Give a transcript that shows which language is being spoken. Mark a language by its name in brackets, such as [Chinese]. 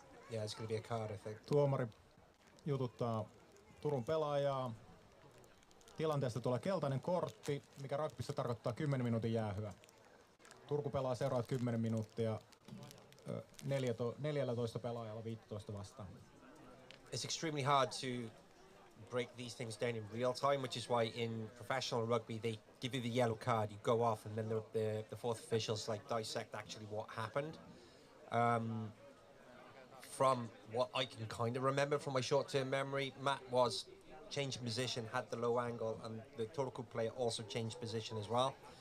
[English] Yeah, it's going to be a card, I think. [Finnish] Tuomari jututtaa Turun pelaajaa. Tilanteesta tulee keltainen kortti, mikä rugbyssa tarkoittaa 10 minuutin jäähyä. Turku pelaa seuraavat 10 minuuttia 14 pelaajalla 15 vastaan. [English] It's extremely hard to break these things down in real time, which is why in professional rugby they give you the yellow card, you go off, and then the fourth officials like dissect actually what happened. From what I can kind of remember from my short-term memory, Matt was changed position, had the low angle, and the Turku player also changed position as well.